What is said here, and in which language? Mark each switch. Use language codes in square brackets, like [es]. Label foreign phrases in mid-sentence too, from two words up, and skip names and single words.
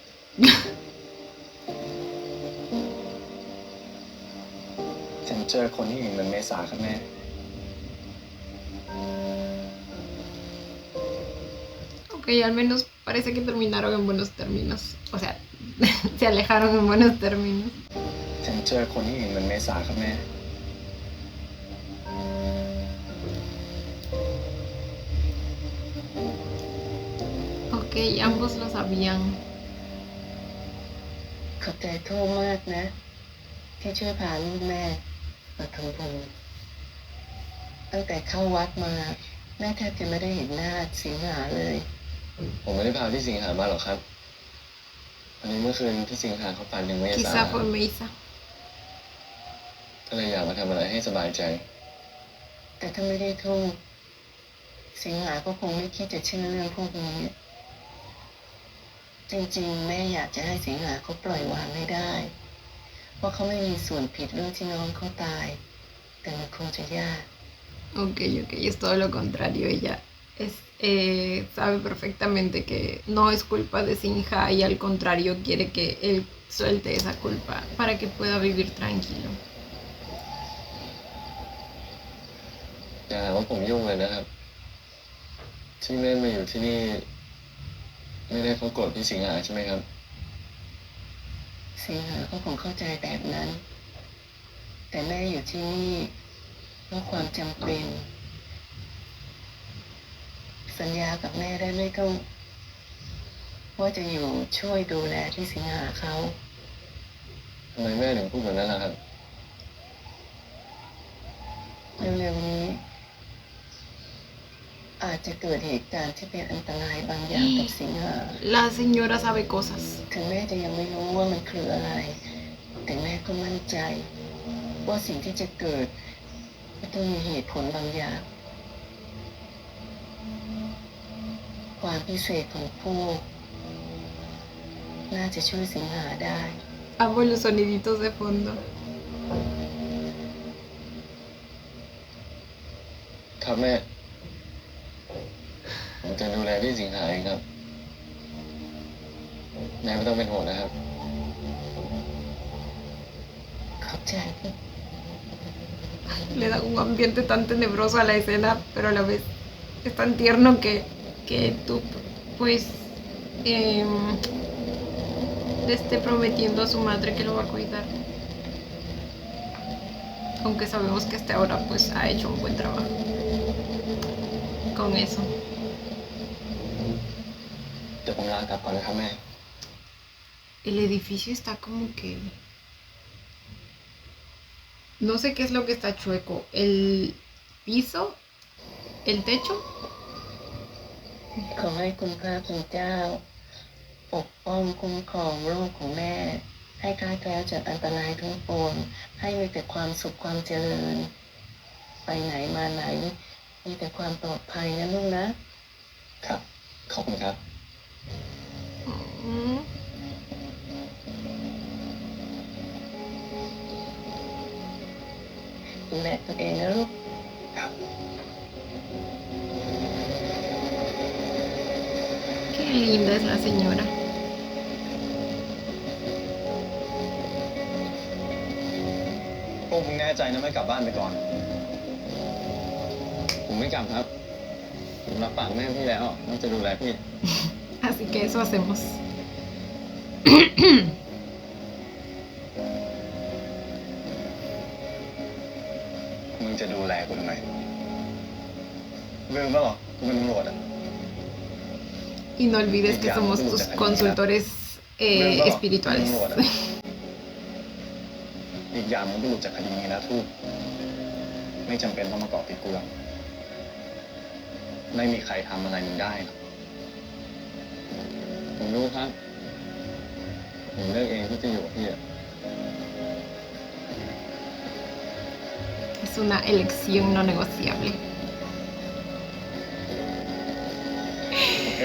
[th] ฉันเจอคนที่เห็นเหมือนเมษาครับแม่ [es] Ok, al menos parece que terminaron en buenos términos. O sea, se alejaron en buenos términos. [th] ฉันเจอคนที่เห็นเหมือนเมษาครับแม่ [es] Ok, ambos lo sabían. [th] ขอบใจโทษมากนะ ที่ช่วยพาลูกแม่มาทำบุญตั้งแต่เข้าวัดมา แม่แทบจะไม่ได้เห็นหน้าสิงหาเลย ผมไม่ได้พาพี่สิงหามาหรอกครับวันนี้เมื่อคืนพี่สิงหาเขาฝันถึงเมษา [es] Quizá fue Meisa. [th] ก็เลยอยากมาทำอะไรให้สบายใจ แต่ถ้าไม่ได้โทษสิงหาก็คงไม่คิดจะเชื่อเรื่องพวกนี้ จริงๆ แม่อยากจะให้สิงหาเขาปล่อยวางให้ได้ เพราะเขาไม่มีส่วนผิดเรื่องที่น้องเขาตาย แต่มันคงจะยาก [es] Ok, es todo lo contrario. Ella sabe perfectamente que no es culpa de Sinja y al contrario quiere que él suelte esa culpa para que pueda vivir tranquilo. [th] อย่าหาว่าผมยุ่งเลยนะครับ ที่แม่มาอยู่ที่นี่ ไม่ได้เพราะโกรธพี่สิงหาใช่ไหมครับ สิงหาก็คงเข้าใจแบบนั้น แต่แม่อยู่ที่นี่เพราะความจำเป็น สัญญากับแม่ได้ไม่ต้องว่าจะอยู่ช่วยดูแลพี่สิงหาเขา ทำไมแม่ถึงพูดแบบนั้นล่ะครับ เร็วๆนี้ อาจจะเกิดเหตุการณ์ที่เป็นอันตรายบางอย่างกับสิงหา [es] La señora sabe cosas. [th] ถึงแม่จะยังไม่รู้ว่ามันคืออะไร แต่แม่ก็มั่นใจ ว่าสิ่งที่จะเกิดก็ต้องมีเหตุผลบางอย่าง ความพิเศษของพวกน่าจะช่วยสิงหาได้ [es] Amo los soniditos de fondo. [th] ครับแม่ ผมจะดูแลพี่สิงหาเองครับ แม่ไม่ต้องเป็นห่วงนะครับ ขอบใจ [es] Le da un ambiente tan tenebroso a la escena, pero a la vez es tan tierno que tú, pues, le esté prometiendo a su madre que lo va a cuidar. Aunque sabemos que hasta ahora, pues, ha hecho un buen trabajo con eso. [th] เดี๋ยวผมลากลับก่อนนะครับแม่ [es] El edificio está como que... No sé qué es lo que está chueco. El piso, el techo. [th] ขอให้คุณพระคุณเจ้า ปกป้องคุ้มครองลูกของแม่ ให้คลายแคล้วจากอันตรายทั้งปวง ให้มีแต่ความสุขความเจริญ ไปไหนมาไหน มีแต่ความปลอดภัยนะลูกนะ ครับ ขอบคุณครับ Mm. ดูแลตัวเองนะลูก ครับ [es] Qué linda es la señora. [th] พวกมึงแน่ใจนะไม่กลับบ้านไปก่อน ผมไม่กลับครับ ผมรับปากแม่พี่แล้วว่าจะดูแลพี่ [es] Así que eso hacemos. [th] มึงจะดูแลกูทำไมลืมแล้วเหรอกูเป็นตำรวจอ่ะ [es] Y no olvides que somos tus consultores [th] ลืมแล้วเหรอกูเป็น [es] espirituales. [th] ตำรวจอะอีกอย่างมึงก็หลุดจากคดีนี้นะทูตไม่จำเป็นต้องมาเกาะติดกูหรอกไม่มีใครทำอะไรมึงได้หรอกผมรู้ครับ ผมเลือกเองที่จะอยู่กับพี่อะ [es] Es una elección no negociable. [th] โอเค